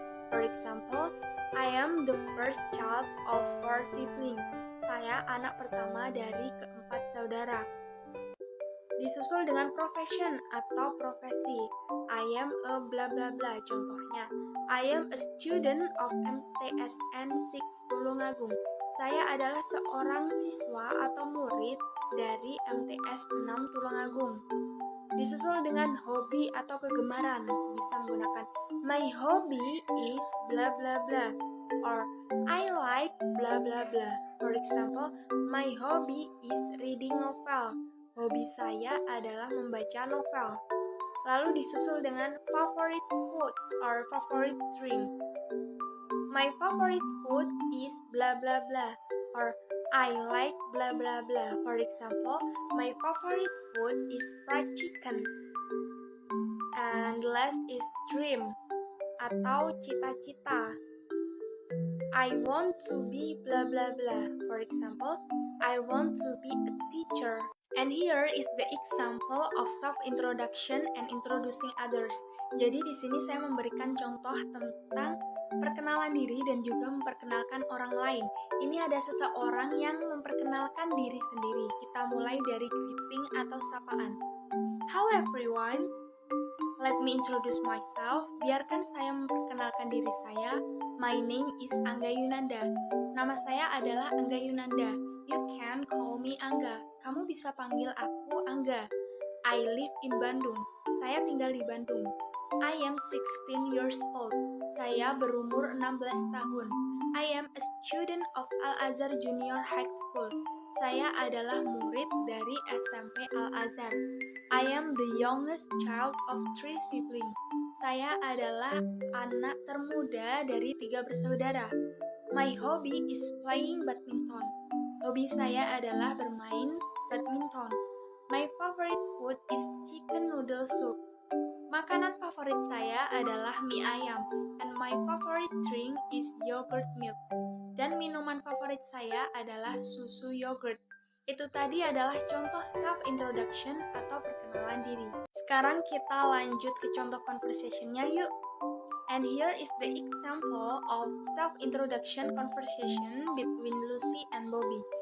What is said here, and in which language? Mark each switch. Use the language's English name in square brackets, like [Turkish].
[English] For example, I am the first child of 4 siblings. [Indonesian] Saya anak pertama dari keempat saudara. Disusul dengan profession atau profesi. [English] I am a blah blah blah. Contohnya, I am a student of MTSN 6 Tulungagung. [Indonesian] Saya adalah seorang siswa atau murid dari MTS 6 Tulungagung. Disusul dengan hobi atau kegemaran. Bisa menggunakan [English] my hobby is blah blah blah, or I like blah blah blah. For example, my hobby is reading novel. [Indonesian] Hobi saya adalah membaca novel. Lalu disusul dengan [English] favorite food or favorite drink. My favorite food is blah blah blah, or I like blah blah blah. For example, my favorite food is fried chicken. And last is dream [Indonesian] atau cita-cita. [English] I want to be blah blah blah. For example, I want to be a teacher. And here is the example of self-introduction and introducing others. [Indonesian] Jadi di sini saya memberikan contoh tentang perkenalan diri dan juga memperkenalkan orang lain. Ini ada seseorang yang memperkenalkan diri sendiri. Kita mulai dari greeting atau sapaan. [English] Hello everyone, let me introduce myself. [Indonesian] Biarkan saya memperkenalkan diri saya. [English] My name is Angga Yunanda. [Indonesian] Nama saya adalah Angga Yunanda. [English] You can call me Angga. [Indonesian] Kamu bisa panggil aku Angga. [English] I live in Bandung. [Indonesian] Saya tinggal di Bandung. [English] I am 16 years old. [Indonesian] Saya berumur 16 tahun. [English] I am a student of Al-Azhar Junior High School. [Indonesian] Saya adalah murid dari SMP Al-Azhar. [English] I am the youngest child of 3 siblings. [Indonesian] Saya adalah anak termuda dari 3 bersaudara. [English] My hobby is playing badminton. [Indonesian] Hobi saya adalah bermain badminton. [English] My favorite food is chicken noodle soup. [Indonesian] Makanan favorit saya adalah mie ayam. [English] And my favorite drink is yogurt milk. [Indonesian] Dan minuman favorit saya adalah susu yogurt. Itu tadi adalah contoh self-introduction atau perkenalan diri. Sekarang kita lanjut ke contoh conversation-nya yuk. [English] And here is the example of self-introduction conversation between Lucy and Bobby.